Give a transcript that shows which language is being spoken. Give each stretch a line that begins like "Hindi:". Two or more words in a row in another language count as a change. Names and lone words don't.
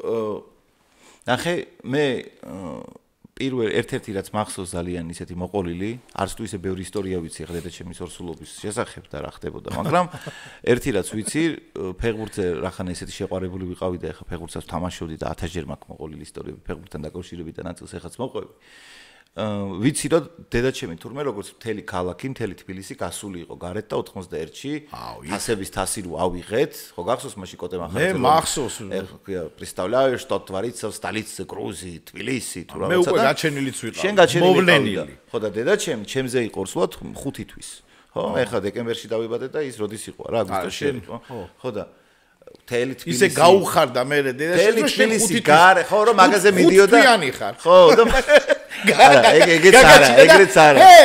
Georgian: ნახე, მე პირველ ერთ-ერთი რაც მახსოვს ძალიან ისეთი მოყოლილი, არც თუ ისე ბევრი ისტორია ვიცი ახლა დედაჩემის ორსულობის შესახებ და რა ხდებოდა, მაგრამ ერთი რაც ვიცი, ფეხბურთზე რახან ესეთი შეყვარებული ვიყავი და ახლა ფეხბურთსაც თამაშობდი და 1000-ჯერ მაქვს მოყოლილი ისტორიები ფეხბურთთან დაკავშირებით და ნაწილს ეხაც მოყვები. ვიცი რომ დედაჩემი თურმე როგორც მთელი ქალაქი, მთელი თბილისი გასული იყო გარეთ და 91-ში ასების თასი რო ავიღეთ, ხო გახსოვს მაშინ კოტე მახარაძე. მე მახსოვს.
Russian: представляю, что творится в столице Грузии, Тбилиси,
Georgian: თუ რაღაცა. მე უკვე გაჩენილიც ვიყავ. შენ გაჩენილი. ხო და დედაჩემ ჩემზე იყო სულად 5 თვის. ხო, ეხლა დეკემბერში დავიბადე და ის როდის იყო რა, აგვისტოში იყო. ხო და მთელი თბილისი. ისე გაუხარდა მე დედაჩემ რომ შენ 5 გარე, ხო რომ მაგაზე მიდიოდა. ხო და ეგეც არა.